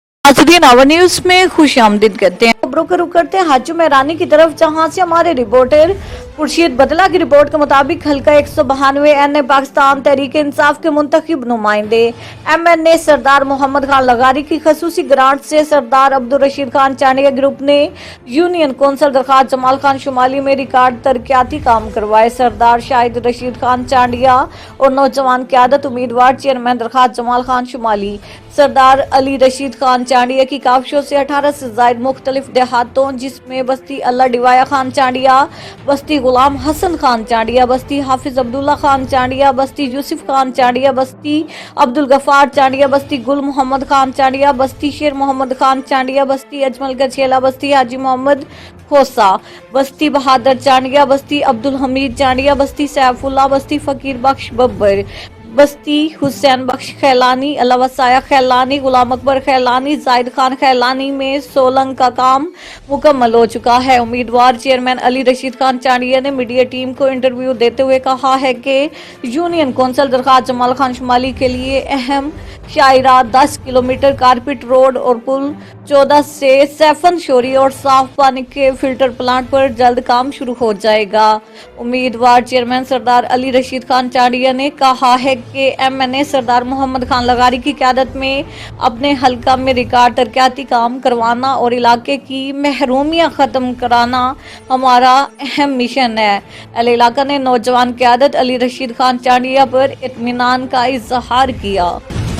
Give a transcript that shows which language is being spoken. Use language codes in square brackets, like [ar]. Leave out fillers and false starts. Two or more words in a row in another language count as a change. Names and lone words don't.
[ur] ناظرین آور نیوز میں خوش آمدید کہتے ہیں۔ خبروں کا رخ کرتے ہیں حاجی میرانی کی طرف، جہاں سے ہمارے رپورٹر خورشید بدلہ کی رپورٹ کے مطابق حلقہ 192 این پاکستان تحریک انصاف کے منتخب نمائندے MNA سردار محمد خان لغاری کی خصوصی گرانٹ سے سردار عبدل رشید خان چانڈیہ گروپ نے یونین کونسل درخواست جمال خان شمالی میں ریکارڈ ترقیاتی کام کروائے. سردار شاہد رشید خان چانڈیہ اور نوجوان قیادت امیدوار چیئرمین درخواست جمال خان شمالی سردار علی رشید خان چانڈیہ کی کاوشوں سے 18 سے زائد مختلف دیہاتوں جسمیں بستی اللہ ڈیوایا خان چانڈیہ، بستی غلام حسن خان چانڈیہ، بستی حافظ عبداللہ خان چانڈیہ، بستی یوسف خان چانڈیہ، بستی عبدل غفار چانڈیہ، بستی گل محمد خان چانڈیہ، بستی شیر محمد خان چانڈیہ، بستی اجمل گچھیلا، بستی حاجی محمد کھوسہ، بستی بہادر چانڈیہ، بستی عبدل حمید چانڈیہ، بستی سیف اللہ، بستی فقیر بخش ببر، بستی حسین بخش خیلانی، اللہ‌وسایا خیلانی، غلام اکبر خیلانی, زاہد خان خیلانی میں سولنگ کا کام مکمل ہو چکا ہے. امیدوار چیئرمین علی رشید خان چانڈیہ نے [en] media team [ur] کو انٹرویو دیتے ہوئے کہا ہے کہ یونین کونسل درخواست جمال خان شمالی کے لیے اہم شاہراہ 10 کلومیٹر [en] carpet road [ur] اور پل، 14 سے سائفن شوری اور صاف پانی کے [en] filter plant [ur] پر جلد کام شروع ہو جائے گا. امیدوار چیئرمین سردار علی رشید خان چانڈیہ نے کہا ہے کہ MNA سردار محمد خان لغاری کی قیادت میں اپنے حلقہ میں ریکارڈ ترقیاتی کام کروانا اور علاقے کی محرومیاں ختم کرانا ہمارا اہم مشن ہے. اہل علاقہ نے نوجوان قیادت علی رشید خان چانڈیہ پر اطمینان کا اظہار کیا.